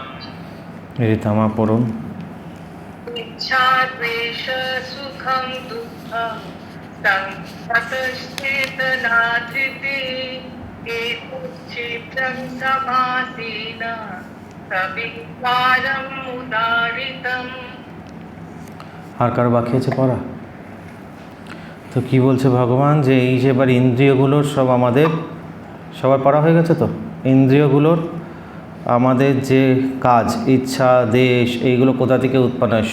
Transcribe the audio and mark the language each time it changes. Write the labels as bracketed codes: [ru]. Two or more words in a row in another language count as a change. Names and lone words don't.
[bn] ঋতামা পড়ুন। [sa] इच्छा द्वेष सुखं दुःखं संघातश्चेतना धृतिः एतत् क्षेत्रं समासेन सविकारम् उदारितम्। [bn] আর কারো বাকি আছে পড়া? তো কি বলছে ভগবান, যে এই যে এবার ইন্দ্রিয়গুলোর সব আমাদের সবার পড়া হয়ে গেছে তো? ইন্দ্রিয়গুলোর আমাদের যে কাজ, ইচ্ছা দেশ, এইগুলো কোথা থেকে উৎপন্ন হয়?